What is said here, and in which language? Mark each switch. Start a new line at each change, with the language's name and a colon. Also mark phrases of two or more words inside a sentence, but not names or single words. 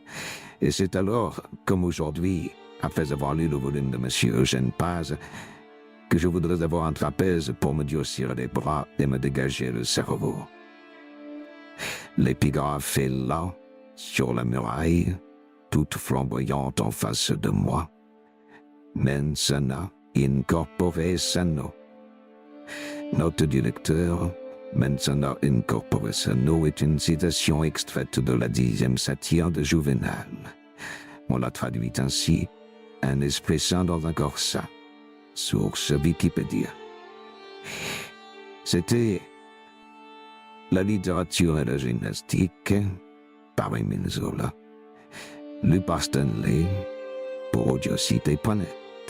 French: Et c'est alors, comme aujourd'hui, après avoir lu le volume de M. Eugène Paz, que je voudrais avoir un trapèze pour me durcir les bras et me dégager le cerveau. L'épigraphe est là, sur la muraille, toute flamboyante en face de moi.
Latin: Mens sana in corpore sano.
French: Note du lecteur,
Latin: Mens sana in corpore sano
French: est une citation extraite de la 10e satire de Juvénal. On la traduit ainsi, un esprit sain dans un corps sain. Source Wikipédia. C'était La littérature et la gymnastique, par Émile Zola, lu par Stanley, pour audiocité.net.